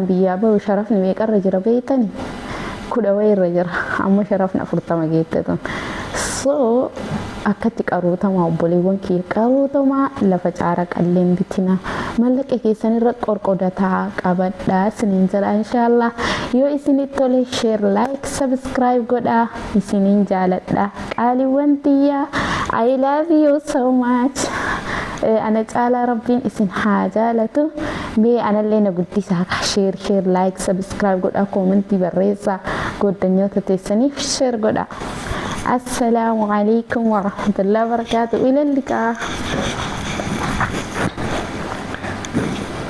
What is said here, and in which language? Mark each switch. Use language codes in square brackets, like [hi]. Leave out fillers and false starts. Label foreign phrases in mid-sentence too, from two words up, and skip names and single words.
[om] biyyaa bahu sharafni meeqarra jira beeytani 10 wayirra jira amma sharafni 40 geette ton so akkatti qaruutama obboleewwan kee qaruutama lafa caara qalleen bitina mallaqa keessan irra qorqodataa qabadhaa isiniin jedha inshallah yoo isinitti tole [en] share like subscribe [om] godhaa isiniin jaaladha qaaliiwwan tiyya [en] I love you so much [om] ana caalaa rabbiin isin haa jaalatu mee anallee na guddisaa [en] share like subscribe [om] godhaa commentii barreessaa goddanyoota teessaniif share godhaa [ar] السلام عليكم ورحمة الله وبركاته إلى اللقاء